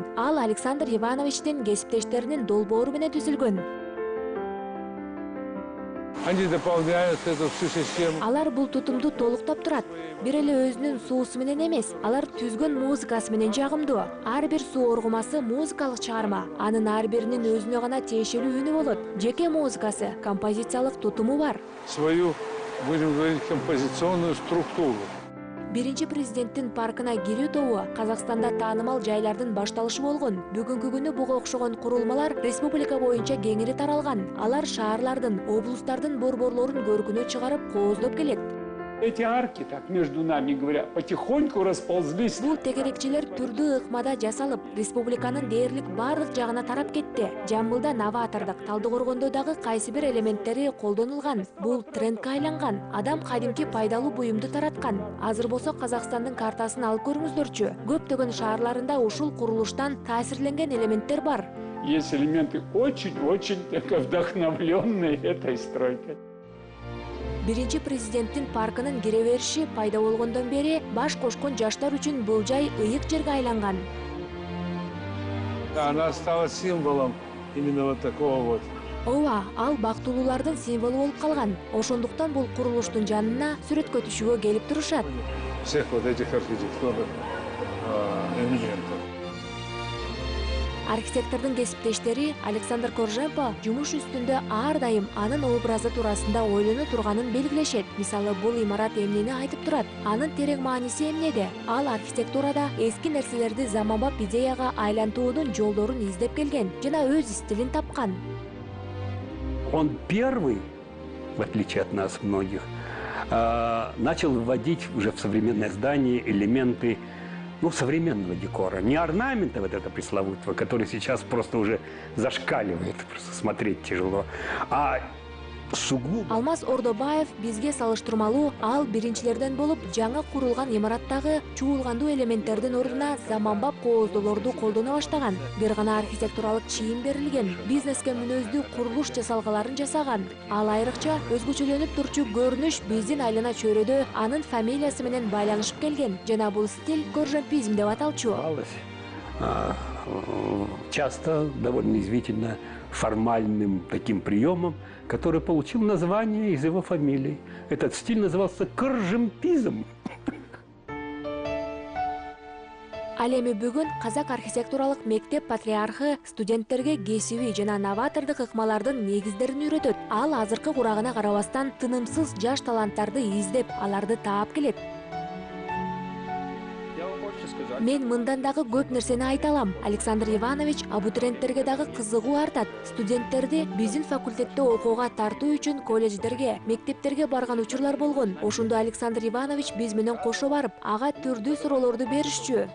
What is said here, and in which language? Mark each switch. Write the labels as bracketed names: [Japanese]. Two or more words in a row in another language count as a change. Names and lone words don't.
[Kyrgyz] Ал Александр Ивановичтин кесиптештеринин долбоору менен түзүлгөн. [Russian] они дополняют эту всю систему. [Kyrgyz] Алар бул тутумду толуктап турат. Бир эле өзүнүн суусу менен эмес, алар түзгөн музыкасы менен жагымдуу. Ар бир суу оргумасы музыкалык чыгарма. Анын ар биринин өзүнө гана тиешелүү үнү болот. Жеке музыкасы, композициялык тутуму бар. [Russian] Свою, будем говорить, композиционную структуру. [Kyrgyz] Биринчи президенттин паркына кирүү тобу Казакстанда таанымал жайлардын башталышы болгон. Бүгүнкү күнү буга окшогон курулмалар республика боюнча кеңири таралган. Алар шаарлардын, облустардын борборлорун көркүнө чыгарып кооздоп келет. [Russian] Эти арки, так между нами говоря, потихоньку расползлись. [Kyrgyz] Бул тегерекчилер түрдүү ыкмада жасалып, республиканын дээрлик бардык жагына тарап кетти. Жамбылда новатордук, Талдыкоргондо дагы кайсы бир элементтери колдонулган. Бул трендке айланган. Адам кадимки пайдалуу буюмду тараткан. Азыр болсо Казакстандын картасын алып көрүңүздөрчү. Көптөгөн шаарларында ушул курулуштан таасирленген элементтер бар. [Russian] Есть элементы очень-очень вдохновленные этой стройкой. [Kyrgyz] Биринчи президенттин паркынын кире бериши пайда болгондон бери баш кошкон жаштар үчүн бул жай ыйык жерге айланган. [Russian] Она стала символом именно вот такого вот. [Kyrgyz] Ооба, ал бактылуулардын символу болуп калган. Ошондуктан бул курулуштун жанына сүрөткө түшүүгө келип турушат. [Russian] Всех вот этих архитектурных элементов. [Kyrgyz] Архитектордун кесиптештери Александр Корженко жумуш үстүндө ар дайым анын образы туурасында ойлоно турганын белгилешет. Мисалы, бул имарат эмнени айтып турат? Анын терең мааниси эмнеде? Ал архитектурада эски нерселерди заманбап идеяга айлантуунун жолдорун издеп келген жана өз стилин тапкан. [Russian] Он первый, в отличие от нас многих, начал вводить уже в современное здание элементы современного декора. Не орнамента вот это пресловутого, который сейчас просто уже зашкаливает, просто смотреть тяжело, а сугубо. [Kyrgyz] Алмаз Ордобаев бизге салыштырмалуу ал биринчилерден болуп жаңы курулган имараттагы чуулгандуу элементтердин ордуна заманбап кооздоолорду колдоно баштаган. Бир гана архитектуралык чийим берилген, бизнеске мүнөздүү курулуш жасалгаларын жасаган. Ал айрыкча өзгөчөлөнүп турчу көрүнүш биздин айлана чөйрөдө анын фамилиясы менен байланышып келген. Жана бул стиль коржемпизм деп аталчу. [Russian] Часто довольно извительно формальным таким приемом, который получил название из его фамилии. Этот стиль назывался коржемпизм. [Kyrgyz] Ал эми бүгүн Казак архитектуралык мектеп патриархы студенттерге кесиби жана новатордук ыкмалардын негиздерин үйрөтөт. Ал азыркы курагына карабастан тынымсыз жаш таланттарды издеп, аларды таап келет. [Russian] Я вам больше скажу. [Kyrgyz] Мен мындан дагы көп нерсени айта алам. Александр Иванович абитуриенттерге дагы кызыгуу артат. Студенттерди биздин факультетте окууга тартуу үчүн колледждерге, мектептерге барган учурлар болгон. Ошондо Александр Иванович биз менен кошо барып, ага түрдүү суроолорду беришчү.